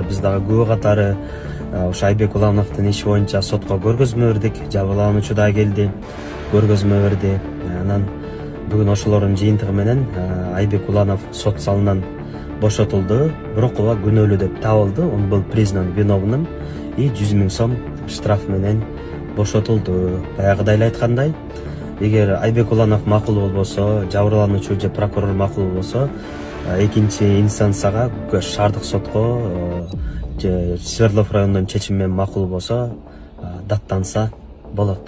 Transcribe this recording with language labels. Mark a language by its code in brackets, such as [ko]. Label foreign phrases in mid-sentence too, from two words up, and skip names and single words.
[ky] Биз дагы күбө катары ошо Айбек Улановдун иши боюнча сотко көргөзмө бердик. Жабырлануучу да келди, көргөзмө берди. Анан бүгүн ошолордун жыйынтыгы менен Айбек Уланов сот залынан бошотулду. Бирок ага күнөөлүү деп табылды. [ru] Он был признан виновным и 100 000 сом штраф [ky] менен бошотулду. Баягыда эле айткандай, эгер Айбек Уланов макул болбосо, жабырлануучу же прокурор макул болбосо, экинчи инстанцияга шаардык сотко же Свердлов районунун чечими менен макул болсо даттанса болот.